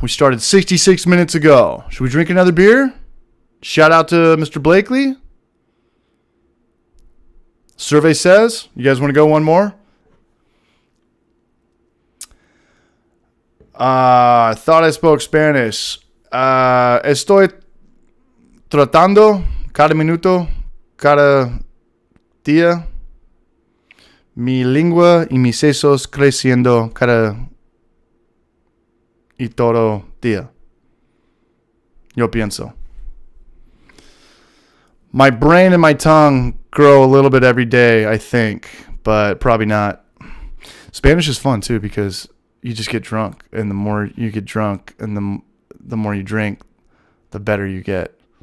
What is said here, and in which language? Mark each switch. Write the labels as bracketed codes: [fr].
[en] We started 66 minutes ago. Should we drink another beer? Shout out to Mr. Blakely. Survey says, you guys want to go one more? I thought I spoke Spanish. [es] Estoy tratando cada minuto, cada día. Mi lengua y mis sesos creciendo cada y todo día. Yo pienso. [en] My brain and my tongue grow a little bit every day, I think, but probably not. Spanish is fun too because you just get drunk, and the more you get drunk and the more you drink, the better you get.